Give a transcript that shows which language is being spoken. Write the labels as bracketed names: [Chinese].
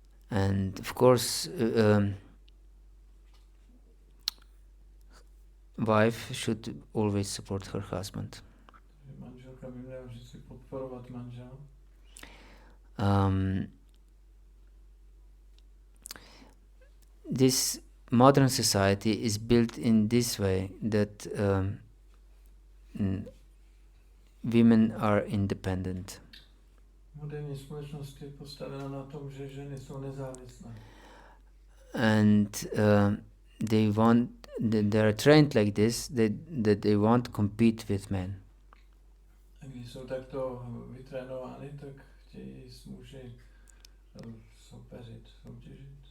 [English] And of course, wife should always support her husband. [Czech] Manželka by měla vždycky podporovat manžela. [English] This modern society is built in this way that women are independent. [Czech] Moderní společnost je postavena na tom, že ženy jsou nezávislé. [English] And they are trained like this that they won't compete with men. [Czech] A když jsou takto vytrénovány, tak chtějí s muži soupeřit, soutěžit.